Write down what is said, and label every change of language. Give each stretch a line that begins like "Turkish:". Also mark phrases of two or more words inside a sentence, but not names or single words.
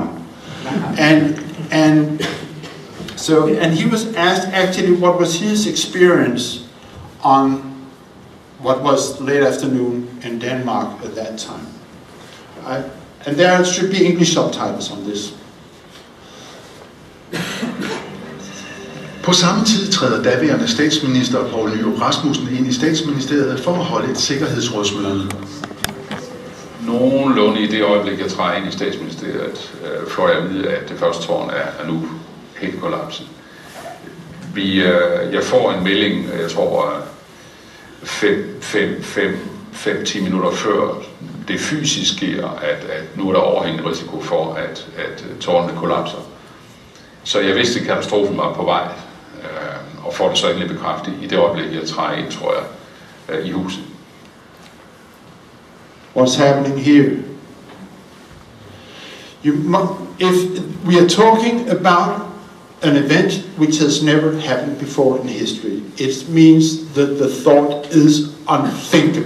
English: And he was asked actually what was his experience on what was late afternoon in Denmark at that time. And there should be English subtitles on this.
Danish: På samme tid træder daværende statsminister Poul Nyrup Rasmussen ind i statsministeriet for at holde et sikkerhedsrådsmøde. Nogenlunde i det øjeblik, jeg træder ind i statsministeriet, får jeg at vide, at det første tårn er nu helt kollapset. Jeg får en melding, jeg tror 5-10 minutter før det fysisk sker, at nu er der overhængende risiko for, at tårnene kollapser. Så jeg vidste, at katastrofen var på vej, og får det så endelig bekræftet i det øjeblik, jeg træder ind, tror jeg, i huset.
English: What's happening here? If we are talking about an event which has never happened before in history, it means that the thought is unthinkable.